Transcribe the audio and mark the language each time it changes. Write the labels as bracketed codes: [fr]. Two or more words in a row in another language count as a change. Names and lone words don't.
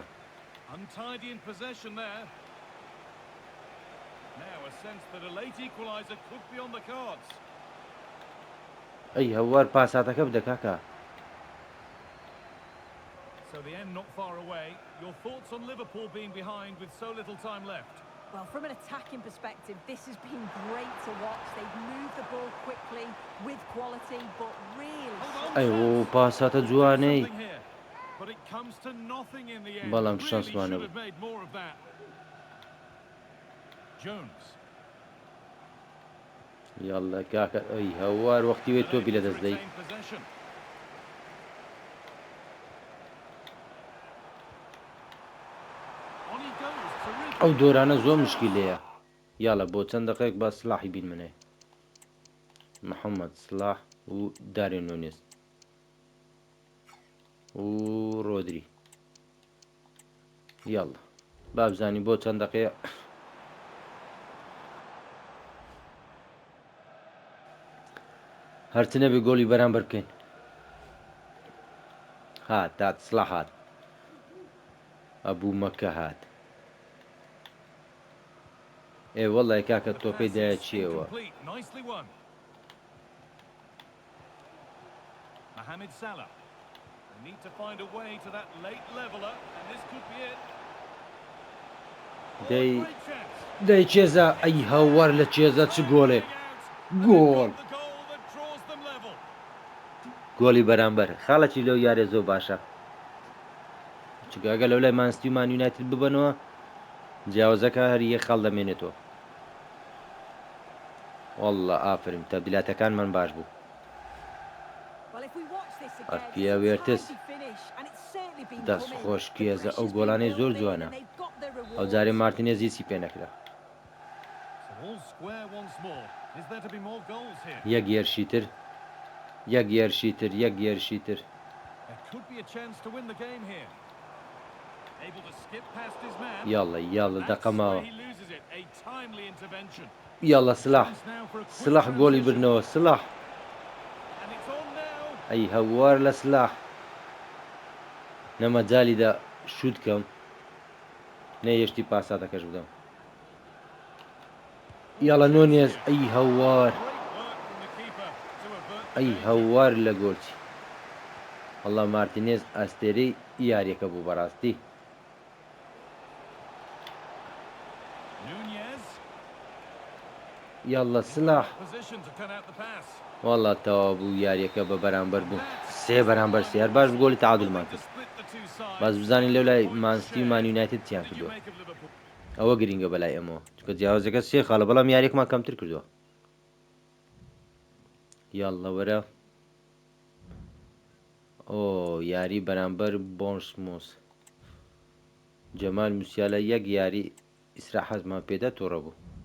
[en] Untidy in possession there. Now a sense that a late equaliser could be on the cards. [ckb] ئەی هەوار پاساتەکە بدە کاکە [en] So the end not far away. Your thoughts on Liverpool being behind with so little time left? Well, from an attacking perspective, this has been great to watch. They've moved the ball quickly, with quality, but really... Hold on, [ckb] ئەی [en] chance. [ckb] ئەو پاساتە [en] Could do [ckb] جوانەی [en] something here, but it comes to nothing in the end. [ckb] بەڵام [en] Really [ckb] شانسمان [en] should [ckb] نەبوو [en] have made more of that. Jones. [ckb] یاڵڵا کاکە ئەی هەوار وەختی وێت تۆپی لە [en] Unable to [ckb] دەست دەی [en] retain possession. On he goes. Terrific. [ckb] ئەو دۆرانە زۆر مشکیلەیە یاڵە بۆ چەند دقەیەک با سلاحی بین منێ محەممەد سلاح و دارێن نونێز و ڕۆدری یاڵە با بزانی بۆ چەند دقەیە هەرچ نەبێ گۆڵی بەرامبەر بکەین هات تات سلاح هات ئەبوو مەکە هات ئێ وەڵای کاکە [en] The [ckb] تۆپەی [en] pass [ckb] دایە [en] is [ckb] چیەوە [en] incomplete. Nicely won. Mohamed Salah. They need to find a way to that late leveller, and this could be it. Oh, [ckb] دەی [en] great chance. [ckb] دەی چێزە ئەی هەوار لە چێزە چ گۆڵێک گۆڵ [en] The goal that draws them level. [ckb] گۆڵی بەرامبەر خاڵەکی لەو یارێ زۆر باشە چگاگە لەو لای مانستی و مان یونایتد ببنەوە جیاوازەکە هەر یەک خاڵ دەمێنێتەوە وەڵڵا ئافرین تەبدیلاتەکانمان باش بوو [en] Well, if we watch this again, [ckb] ئەرپیا [en] it's a [ckb] وێرتس [en] timely finish, and it's certainly been [ckb] دەست [en] coming. [ckb] خۆش [en] The [ckb] کێزە ئەو [en] pressure's [ckb] گۆڵانەی [en] been [ckb] زۆر [en] building, [ckb] جوانە [en] and they've got their [ckb] ئەو [en] rewards. [ckb] جارێ مارتینێز هیچی پێ نەکرا [en] So all square once more. Is there to be more goals here? [ckb] یەک یەرشیتر یەک یەرشیتر یەک یەرشیتر [en] There could be a chance to win the game here. Able to skip past his man. [ckb] یاڵە یاڵە [en] That's [ckb] دەقەماوە [en] where he loses it. A timely intervention. [ckb] یاڵە سلاح [en] Chance now for a quick [ckb] سلاح گۆڵی [en] transition. [ckb] برنەوە سلاح [en] And it's on now. [ckb] ئەی هەوار لە سلاح نەمەجالیدا شوت کەم نەیەشتی پاساتەکەش بدەم یاڵە نۆنێز ئەی هەوار [en] Great work from the keeper to avert the [ckb] ئەی [en] danger. [ckb] هەوار لە گۆڵچی وەڵڵا مارتینێز ئەستێرەی یاریەکە بوو بەڕاستی [en] Nunez. [ckb] یاڵە سلاح [en] Position to cut out the pass. [ckb] وەڵڵا تەوا بوو یاریەکە بە بەرامبەر بوو سێ بەرامبەر سێ هەر باش گۆڵی تعادلمان [en] To [ckb] کرد [en] split the two sides. [ckb] باز بزانین لەو لای مانستی و مان یونایتد چیان [en] What did you [ckb] کردووە [en] make of Liverpool? [ckb] ئەوە گرینگە بەلای ئەمەوە چکە جیاوازەکە سێ خاڵە بەڵام یاریێکمان کەمتر کردووە یاڵە وەرە ئۆ یاری بەرامبەر بۆنسمۆس جەمال موسیالە یەک یاری ئیسراحەتمان پێدا تۆڕە بوو